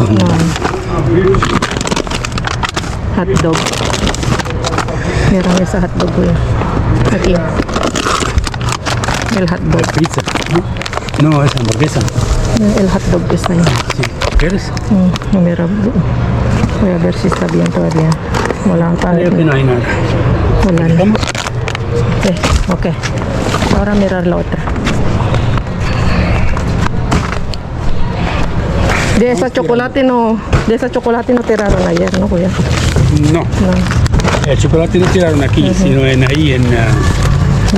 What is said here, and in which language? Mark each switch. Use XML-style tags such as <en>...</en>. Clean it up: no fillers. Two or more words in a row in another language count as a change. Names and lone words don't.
<es>no. Hot dog. Mira esa hot dog, kuya. Aquí. El hot dog. Pizza. No, es hamburguesa. El hot dog está ahí. Sí. ¿Quieres? Mira, voy a ver si está bien todavía.</es> <tl>Wala pa.</tl> <es>Creo que no hay nada.</es> <tl>Wala na.</tl> <es>¿Vamos? Ok. Ahora mirar la otra. De esa chocolate no tiraron ayer, ¿no, kuya? No. No. El chocolate no tiraron aquí, sino ahí en</es>